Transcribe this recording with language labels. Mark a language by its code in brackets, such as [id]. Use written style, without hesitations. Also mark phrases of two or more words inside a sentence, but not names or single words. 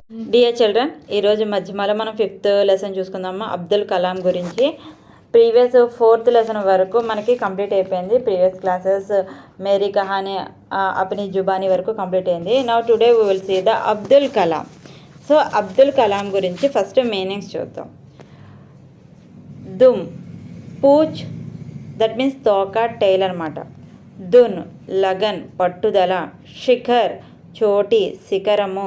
[en] dear children, [te] ఈరోజు మధ్యమాలో మనం 5th లెసన్ చూసుకుందాము. అబ్దుల్ కలాం గురించి [en] previous 4th lesson [te] వరకు మనకి కంప్లీట్ అయిపోయింది. [en] previous classes [te] మేరీ కహానీ అప్నీ జుబానీ వరకు కంప్లీట్ అయింది. [en] Now today we will see the Abdul Kalam. [te] సో అబ్దుల్ కలాం గురించి [en] first meanings [te] చూద్దాం. [hi] दुम, पूंछ, [en] that means [te] తోక, టైల్ అనమాట. [hi] धुन, लगन, పట్టుదల. शिखर, चोटी, శిఖరము.